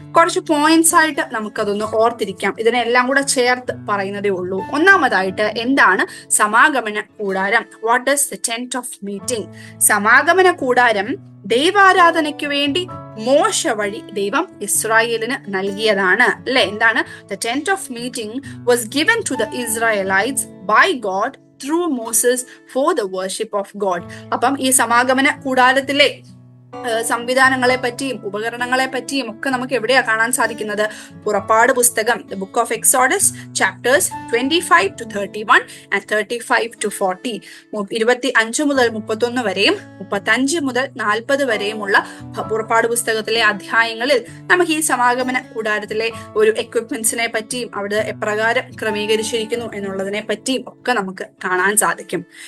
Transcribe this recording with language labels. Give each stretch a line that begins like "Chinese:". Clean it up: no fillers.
Malayalam: കുറച്ച് പോയിന്റ്സ് ആയിട്ട് നമുക്കതൊന്ന് ഓർത്തിരിക്കാം. ഇതിനെല്ലാം കൂടെ ചേർത്ത് പറയുന്നതേ ഉള്ളൂ. ഒന്നാമതായിട്ട്, എന്താണ് സമാഗമന കൂടാരം?
English: What is the tent of meeting?
Malayalam: സമാഗമന കൂടാരം ദൈവാരാധനയ്ക്ക് വേണ്ടി മോശ വഴി ദൈവം ഇസ്രായേലിന് നൽകിയതാണ്, അല്ലെ? എന്താണ്?
English: The tent of meeting was given to the Israelites by God through Moses for the worship of God.
Malayalam: അപ്പം ഈ സമാഗമന കൂടാരത്തിലെ സംവിധാനങ്ങളെ പറ്റിയും ഉപകരണങ്ങളെ പറ്റിയും ഒക്കെ നമുക്ക് എവിടെയാ കാണാൻ സാധിക്കുന്നത്? പുറപ്പാട് പുസ്തകം,
English: the book of Exodus, chapters 25 to 31 and 35 to 40,
Malayalam: 25 മുതൽ 31 വരെയും 35 മുതൽ 40 വരെയുമുള്ള പുറപ്പാട് പുസ്തകത്തിലെ അധ്യായങ്ങളിൽ നമുക്ക് ഈ സമാഗമന കൂടാരത്തിലെ ഒരു എക്വിപ്മെന്റ്സിനെ പറ്റിയും അവിടെ എപ്രകാരം ക്രമീകരിച്ചിരിക്കുന്നു എന്നുള്ളതിനെ പറ്റിയും ഒക്കെ നമുക്ക് കാണാൻ സാധിക്കും.